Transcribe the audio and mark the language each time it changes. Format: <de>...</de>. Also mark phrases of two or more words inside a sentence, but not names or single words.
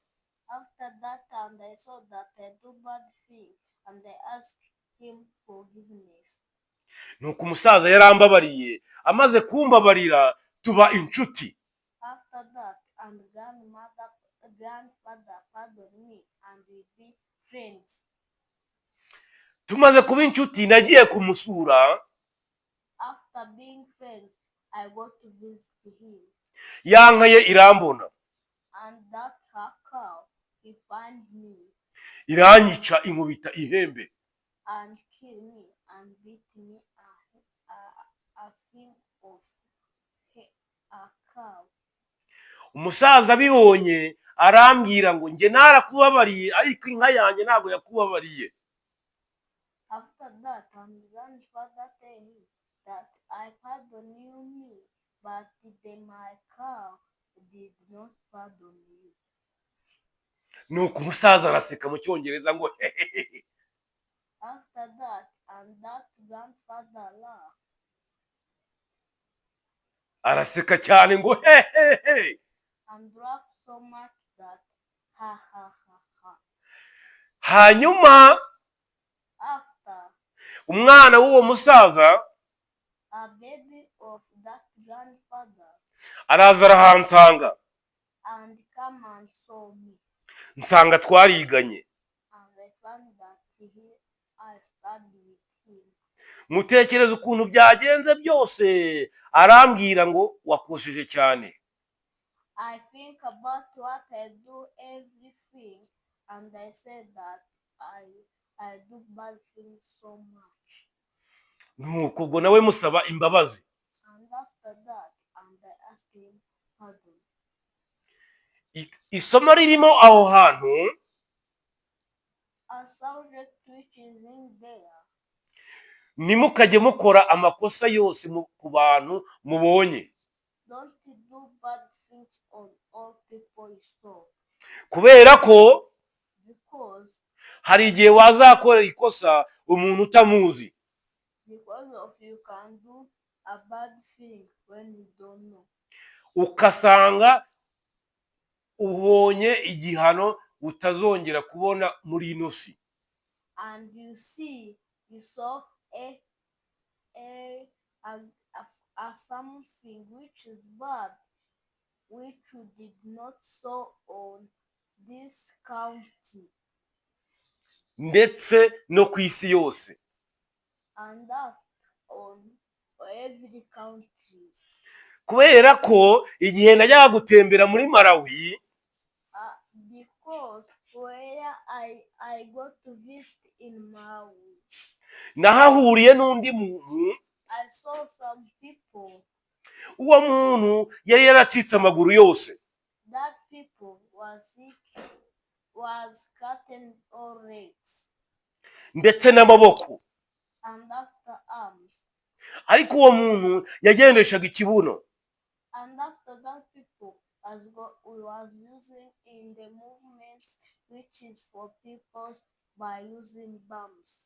<en>After that and I saw that I do bad thing and I asked him forgiveness.</en> <rw>Nuko umusaza yarambabariye, amaze kumbabarira tuba inshuti.</rw> <en>After that and grandfather pardoned me and we be friends.</en> <rw>Tumaze kuba inshuti nagiye kumusura.</rw> <en>After being friends, I go to visit him.</en> <rw>Yankaye irambona.</rw> <en>And that her cow, he find me.</en> <rw>Iranyica inkubita ihembe.</rw> <en>And kill me and beat me a thing of a cow.</en> <rw>Umusaza bibonye arambwira ngo nge narakubabariye ariko inka yanjye ntago yakubabariye.</rw> <en>After that, and grandfather tell me that I pardon you, but my cow did not pardon you.</en> <rw>Nuko umusaza araseka mu cyongereza ngo hehehe.</rw> <en>After that, and that grandfather laughed.</en> <rw>Araseka cyane ngo hehehe.</rw> <en>And laughed so much that ha ha ha ha.</en> <rw>Hanyuma</rw> <en>After,</en> <rw>umwana w'uwo musaza</rw> <en>a baby of that grandfather</en> <rw>araza arahansanga.</rw> <en>and come and saw me.</en> <rw>Nsanga twariganye.</rw> <en>And I found that I studied with him.</en> <rw>Mutekereza ukuntu byagenze byose arambwira ngo wakosheje cyane.</rw> <en>I think about what I do everything and I said that I do bad things so much.</en> <rw>Nuko ubwo nawe musaba imbabazi.</rw> <en>And after that and I asked him pardon.</en> <rw>Isomo ririmo aho hantu</rw> <en>A subject which is in there.</en> <rw>nimukajye mukora amakosa yose ku bantu mubonye.</rw> <en>Don't do bad things on all people you saw.</en> <rw>Kubera ko</rw> <en>Because</en> <rw>hari igihe wazakorera ikosa umuntu utamuzi.</rw> <en>of you can do a bad thing when you don't know.</en> <rw>Ukasanga ubonye igihano utazongera kubona muri ino si.</rw> <en>And you saw a something which is bad, which you did not saw on this county</en> <rw>Ndetse no ku isi yose.</rw> <en>and that on every country.</en> <rw>Kubera ko igihe najyaga gutembera muri Malawi,</rw> <en>Because where I go to visit in Malawi,</en> <rw>nahahuriye n'undi muntu.</rw> <en>I saw some people.</en> <rw>Uwo muntu yari yaracitse amaguru yose.</rw> <en>That people was sick, was cutting all legs.</en> <rw>Ndetse n'amaboko.</rw> <en>And after arms.</en> <rw>Ariko uwo muntu yagendeshaga ikibuno.</rw> <en>And after that people was using in the movements which is for people by using bumps.</en>